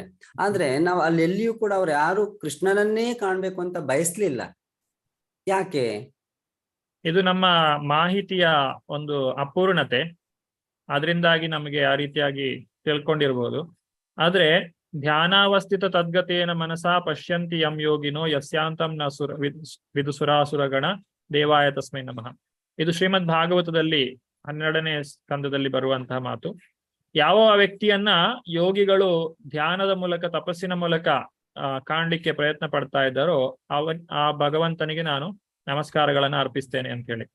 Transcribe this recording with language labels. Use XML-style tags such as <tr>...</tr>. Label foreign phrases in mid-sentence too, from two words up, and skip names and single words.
<kn>ಆದ್ರೆ ನಾವು ಅಲ್ಲಿ ಎಲ್ಲಿಯೂ ಕೂಡ ಅವ್ರು ಯಾರು ಕೃಷ್ಣನನ್ನೇ ಕಾಣ್ಬೇಕು ಅಂತ ಬಯಸ್ಲಿಲ್ಲ. ಯಾಕೆ? ಇದು ನಮ್ಮ ಮಾಹಿತಿಯ ಒಂದು ಅಪೂರ್ಣತೆ, ಅದರಿಂದಾಗಿ ನಮಗೆ ಆ ರೀತಿಯಾಗಿ ತಿಳ್ಕೊಂಡಿರ್ಬೋದು.</kn> <sa>ಆದ್ರೆ ಧ್ಯಾನಾವಸ್ಥಿತ ತದ್ಗತೇನ ಮನಸಾ ಪಶ್ಯಂತಿ ಯಂ ಯೋಗಿನೋ ಯಸ್ಯಾಂತಂ ನ ವಿದುಸುರಾಸುರಗಣ ದೇವಾಯ ತಸ್ಮೈ ನಮಃ.</sa> <kn>ಇದು ಶ್ರೀಮದ್ ಭಾಗವತದಲ್ಲಿ 12ನೇ ಸ್ಕಂದದಲ್ಲಿ ಬರುವಂತಹ ಮಾತು. ಯಾವ ವ್ಯಕ್ತಿಯನ್ನ ಯೋಗಿಗಳು ಧ್ಯಾನದ ಮೂಲಕ, ತಪಸ್ಸಿನ ಮೂಲಕ ಕಾಣ್ಲಿಕ್ಕೆ ಪ್ರಯತ್ನ ಪಡ್ತಾ ಇದ್ದಾರೋ ಆ ಭಗವಂತನಿಗೆ ನಾನು ನಮಸ್ಕಾರಗಳನ್ನ ಅರ್ಪಿಸ್ತೇನೆ ಅಂತ ಹೇಳಿ.</kn>